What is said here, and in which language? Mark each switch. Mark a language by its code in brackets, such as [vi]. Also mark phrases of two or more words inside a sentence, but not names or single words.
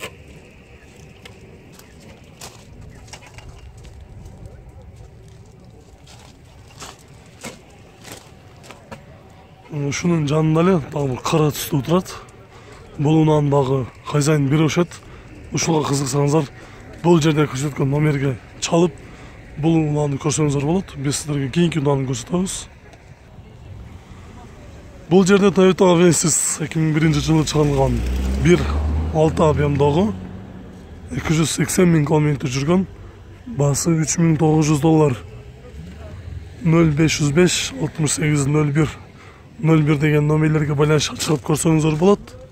[ky] Ушунун жанында эле дагы кара түстүү турат. Бул унааны дагы хозяин берип өшөт. Ушуга кызыксаңыздар, бул жерде көрсөткөн номерге чалып, бул унааны көрсөңүздөр болот. Биз сиздерге кийинки унааны көрсөтөбүз. [kk] Бұл жерде Toyota Avensis 2001 жылы шығарылған 1.6 объемдағы 280 000 км жүрген, басы $3.900. 0505 68 01 01 деген номерлерге байланысып шығып көрсеңіздер болады.